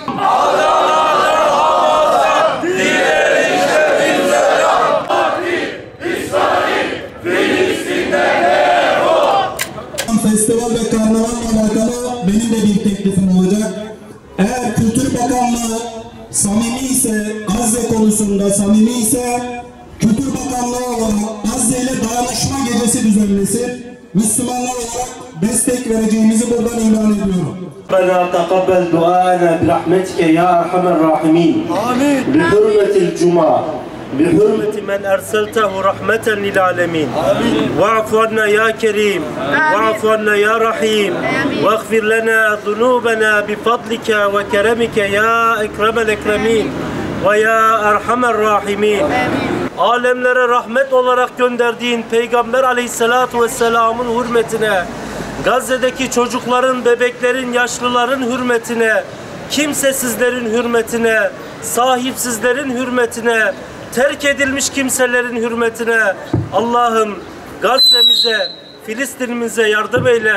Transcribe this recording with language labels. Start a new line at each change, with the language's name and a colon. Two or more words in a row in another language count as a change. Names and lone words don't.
Turkish: Festival ve karnavalla alakalı benim de bir teklifim olacak. Eğer Kültür Bakanlığı samimi ise, Gazze konusunda samimi ise, Kültür Bakanlığı olarak Gazze ile dayanışma gecesi düzenlesin. Müslümanlar olarak destek vereceğimizi buradan ilan ediyorum.
Arabic: ربنا تقبل دعاءنا برحمتك يا أرحم الراحمين. آمين. بحرمة الجمعة بحرمة من أرسلته رحمة للعالمين. آمين. واعف عنا يا كريم. واعف عنا يا رحيم. واغفر لنا ذنوبنا بفضلك وكرمك يا أكرم الأكرمين ويا أرحم الراحمين.
Turkish: Alemlere rahmet olarak gönderdiğin Peygamber
Arabic: عليه الصلاة والسلام'ın
Turkish: hürmetine, Gazze'deki çocukların, bebeklerin, yaşlıların hürmetine, kimsesizlerin hürmetine, sahipsizlerin hürmetine, terk edilmiş kimselerin hürmetine, Allah'ım Gazze'mize, Filistin'imize yardım eyle.